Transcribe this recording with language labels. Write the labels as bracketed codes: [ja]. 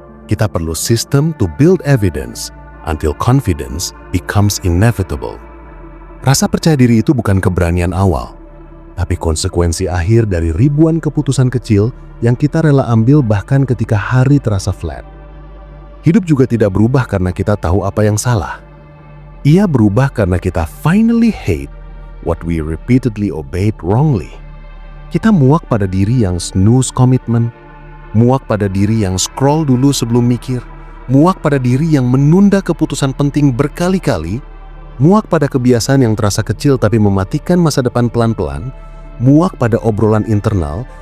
[id] Kita perlu [en] system to build evidence until confidence becomes inevitable. [id] Rasa percaya diri itu bukan keberanian awal, tapi konsekuensi akhir dari ribuan keputusan kecil yang kita rela ambil bahkan ketika hari terasa flat. Hidup juga tidak berubah karena kita tahu apa yang salah. Ia berubah karena kita [en] finally hate what we repeatedly obeyed wrongly. [id] Kita muak pada diri yang snooze komitmen, muak pada diri yang scroll dulu sebelum mikir, muak pada diri yang menunda keputusan penting berkali-kali, muak pada kebiasaan yang terasa kecil tapi mematikan masa depan pelan-pelan, muak pada obrolan internal